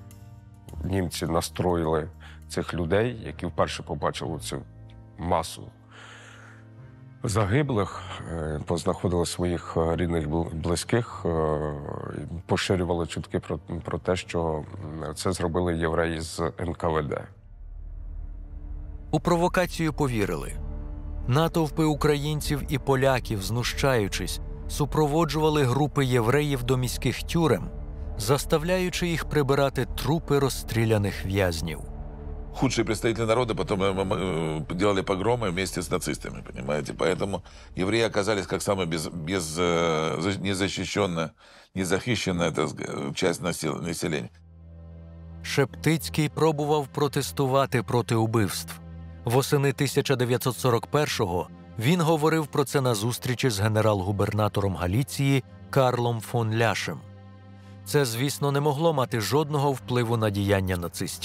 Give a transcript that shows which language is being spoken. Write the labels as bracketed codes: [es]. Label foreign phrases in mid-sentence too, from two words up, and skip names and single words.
[uk] Німці настроїли цих людей, які вперше побачили цю масу загиблих, познаходили своїх рідних, близьких, поширювали чутки про те, що це зробили євреї з НКВД. У провокацію повірили. Натовпи українців і поляків, знущаючись, супроводжували групи євреїв до міських тюрем, заставляючи їх прибирати трупи розстріляних в'язнів. [ru] Худшие представители народа потом делали погромы вместе с нацистами, понимаете? Поэтому евреи оказались как самая незащищенная, незахищенная часть населения. [uk] Шептицький пробував протестувати проти убивств. Восени 1941-го він говорив про це на зустрічі з генерал-губернатором Галіції Карлом фон Ляшем. Це, звісно, не могло мати жодного впливу на діяння нацистів.